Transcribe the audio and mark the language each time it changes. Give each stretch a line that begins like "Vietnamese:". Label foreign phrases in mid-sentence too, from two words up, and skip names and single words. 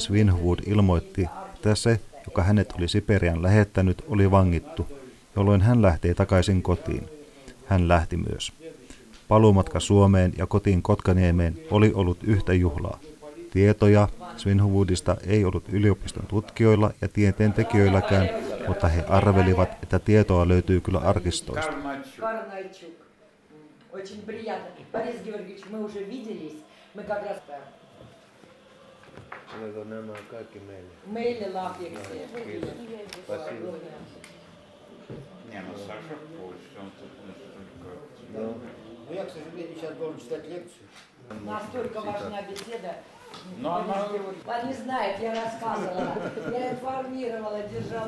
Finnish: Svinhuvud ilmoitti, että se, joka hänet oli Siperiaan lähettänyt, oli vangittu, jolloin hän lähtee takaisin kotiin. Hän lähti myös. Paluumatka Suomeen ja kotiin Kotkaniemeen oli ollut yhtä juhlaa. Tietoja Svinhuvudista ei ollut yliopiston tutkijoilla ja tieteentekijöilläkään, mutta he arvelivat, että tietoa löytyy kyllä arkistoista.
Russian: Очень приятно. Борис Георгиевич, мы уже виделись. Мы как раз...
Finnish: Meille lahjaksi.
Russian: Спасибо. Не, ну Саша пусть, он тут Ну, я, к сожалению, сейчас должен читать лекцию. Настолько важна беседа. Ну, она... Они знают, я рассказывала, я информировала, держала в курсе.